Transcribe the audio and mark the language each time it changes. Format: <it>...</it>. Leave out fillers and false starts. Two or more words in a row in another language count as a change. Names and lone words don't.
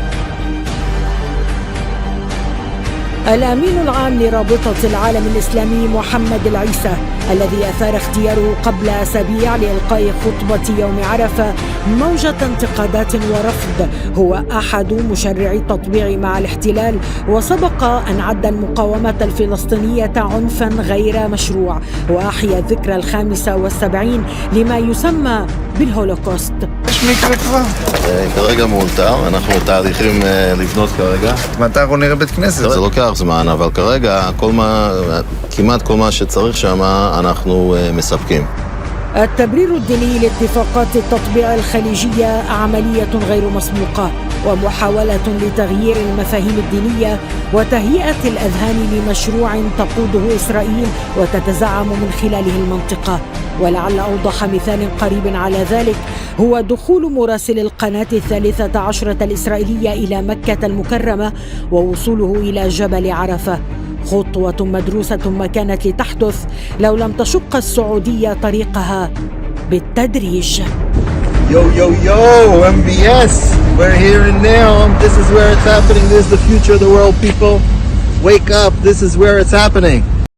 <ar>الأمين العام لرابطة العالم الإسلامي محمد العيسى الذي أثار اختياره قبل أسابيع لإلقاء خطبة يوم عرفة موجة انتقادات ورفض، هو أحد مشرعي التطبيع مع الاحتلال، وسبق أن عد المقاومة الفلسطينية عنفا غير משרוע وأحيا الذكرى 75 لما يسمى بالهولوكوست.</ar> <he>כרגע מאולתר, אנחנו תאריכים לבנות כרגע. מתי אנחנו נראה בית כנסת? זה לוקח זמן, אבל כרגע כמעט כל מה שצריך שם אנחנו מספקים.</he> <ar>التبرير الديني لاتفاقات التطبيع الخليجية عملية غير مسبوقة ومحاولة لتغيير المفاهيم الدينية وتهيئة الأذهان لمشروع تقوده إسرائيل وتتزعم من خلاله المنطقة. ولعل أوضح مثال قريب على ذلك هو دخول مراسل القناة 13 الإسرائيلية إلى مكة المكرمة ووصوله إلى جبل عرفة، خطوة مدروسة ما كانت لتحدث لو لم تشق السعودية طريقها بالتدريج.</ar> <en>Yo, yo, yo, MBS, we're here and now. This is where it's happening. This is the future of the world, people. Wake up, this is where it's happening.</en>